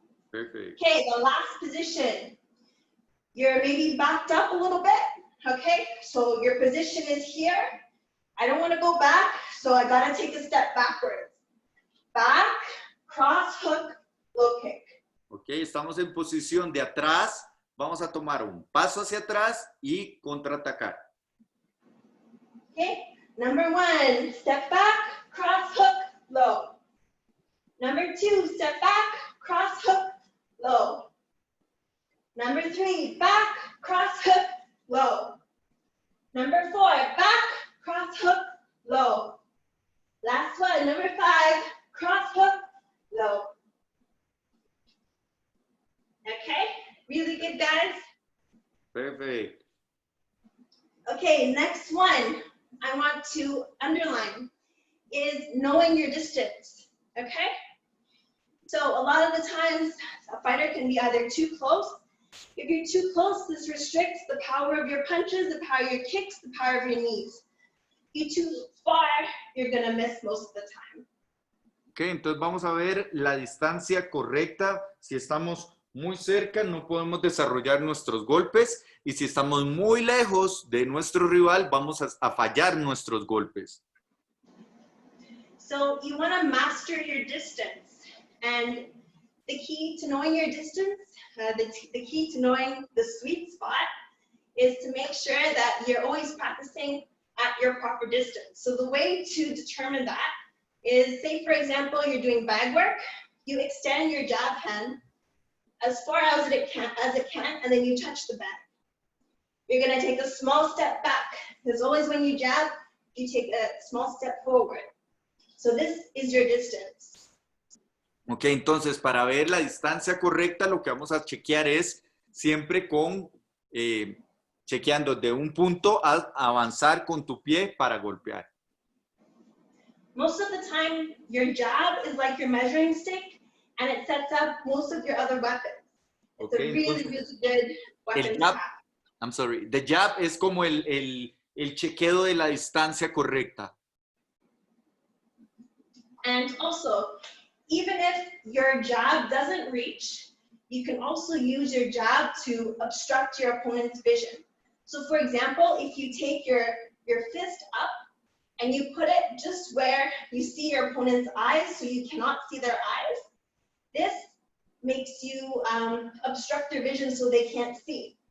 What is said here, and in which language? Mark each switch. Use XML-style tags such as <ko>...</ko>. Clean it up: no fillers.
<en>Perfect. Okay, the last position. You're maybe backed up a little bit, okay? So your position is here. I don't want to go back, so I gotta take a step backwards. Back, cross, hook, low kick.</en> <es>Ok, estamos en posición de atrás. Vamos a tomar un paso hacia atrás y contraatacar.</es> <en>Okay, number 1, step back, cross, hook, low. Number 2, step back, cross, hook, low. Number 3, back, cross, hook, low. Number 4, back, cross, hook, low. Last one, number 5, cross, hook, low. Okay, really good, guys? Perfect. Okay, next one I want to underline is knowing your distance, okay? So a lot of the times a fighter can be either too close. If you're too close, this restricts the power of your punches, the power of your kicks, the power of your knees. If you're too far, you're gonna miss most of the time.</en> <es>Ok, entonces vamos a ver la distancia correcta. Si estamos muy cerca, no podemos desarrollar nuestros golpes. Y si estamos muy lejos de nuestro rival, vamos a fallar nuestros golpes.</es> <en>So you wanna master your distance. And the key to knowing your distance, the key to knowing the sweet spot is to make sure that you're always practicing at your proper distance. So the way to determine that is, say for example, you're doing bag work, you extend your jab hand as far as it can, and then you touch the bag. You're gonna take a small step back, because always when you jab, you take a small step forward. So this is your distance.</en> <es>Ok, entonces para ver la distancia correcta, lo que vamos a chequear es siempre con, chequeando de un punto a avanzar con tu pie para golpear.</es> <en>Most of the time, your jab is like your measuring stick, and it sets up most of your other weapons. It's Okay, a really, really good weapon to jab, have. I'm sorry, the jab</en> <es>es como el chequeo de la distancia correcta.</es> <en>And also, even if your jab doesn't reach, you can also use your jab to obstruct your opponent's vision. So for example, if you take your fist up and you put it just where you see your opponent's eyes, so you cannot see their eyes, this makes you obstruct their vision so they can't see.</en>